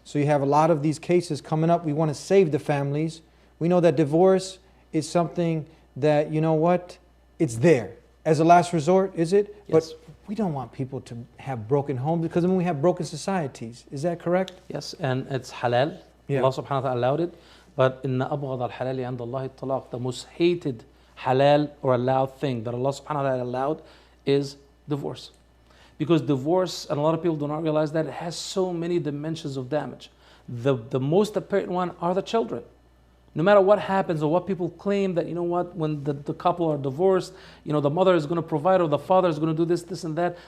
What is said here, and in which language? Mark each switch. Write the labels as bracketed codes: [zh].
[en] So you have a lot of these cases coming up. We want to save the families. We know that divorce is something that, it's there. As a last resort, is it? Yes. But we don't want people to have broken homes because then we have broken societies. Is that correct? Yes, and it's halal. Yeah. Allah subhanahu wa ta'ala allowed it. But [ar] إِنَّ أَبْغَضَ الْحَلَالِ عِنْدَ اللَّهِ الطَّلَاقِ. [en] The most hated halal or allowed thing that Allah subhanahu wa ta'ala allowed is divorce. Because divorce, and a lot of people do not realize that, it has so many dimensions of damage. The most apparent one are the children. No matter what happens or what people claim that, when the couple are divorced, the mother is going to provide or the father is going to do this and that.